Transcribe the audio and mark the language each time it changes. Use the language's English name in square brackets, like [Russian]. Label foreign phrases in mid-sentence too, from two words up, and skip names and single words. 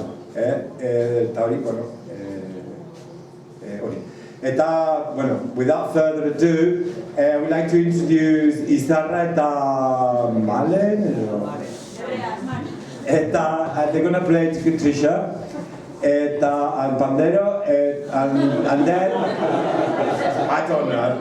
[Basque] Eta hori, hori. Eta, [English] without further ado, we'd like to introduce Izarra eta Malen. Eta they're going to play to Katricia. and pandero, and then I don't know.